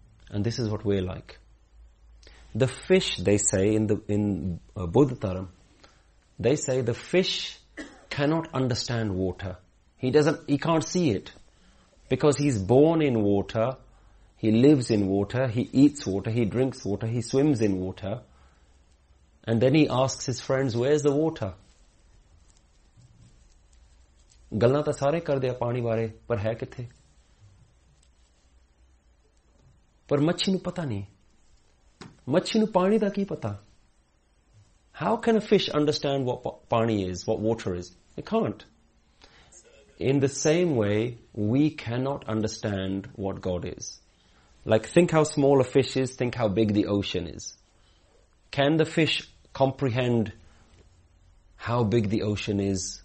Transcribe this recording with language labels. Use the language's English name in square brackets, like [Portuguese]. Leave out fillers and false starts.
[English] And this is what we're like. The fish, they say in Buddha Dharam, they say the fish cannot understand water. He can't see it. Because he's born in water, he lives in water, he eats water, he drinks water, he swims in water. And then he asks his friends, where's the water? [Punjabi] ਗੱਲਾਂ ਤਾ ਸਾਰੇ ਕਰ ਦਿੱਤਾ ਪਾਣੀ ਬਾਰੇ, ਪਰ ਹੈ ਕਿੱਥੇ? ਪਰ ਮੱਛੀ ਨੂੰ ਪਤਾ ਨਹੀਂ. ਮੱਛੀ ਨੂੰ ਪਾਣੀ ਦਾ ਕੀ ਪਤਾ? [English] How can a fish understand what paani is, what water is? It can't. In the same way, we cannot understand what God is. Like, think how small a fish is, think how big the ocean is. Can the fish comprehend how big the ocean is?